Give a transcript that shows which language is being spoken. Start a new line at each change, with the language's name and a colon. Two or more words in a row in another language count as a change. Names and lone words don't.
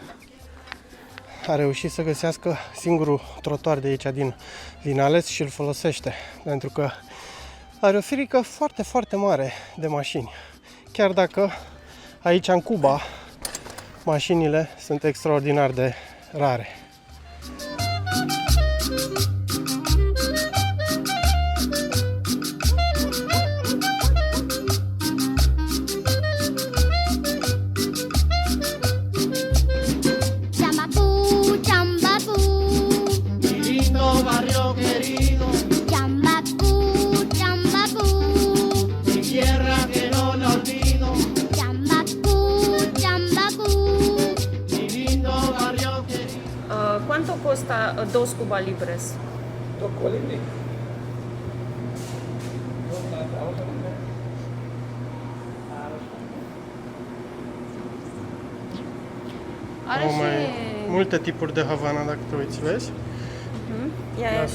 Romanian: A reușit să găsească singurul trotuar de aici din Vinales și îl folosește, pentru că are o firică foarte, foarte mare de mașini. Chiar dacă aici în Cuba mașinile sunt extraordinar de rare.
Spanish: Chambacú, chambacú. Mi lindo barrio querido, Chambacú, chambacú. mi tierra que no la olvido. Chambacú, chambacú. Mi lindo barrio querido. ¿Cuánto cuesta 2 Cuba Libres?
Romanian: Are Au și... mai multe tipuri de Havana, dacă te uiți, vezi? Ia și tu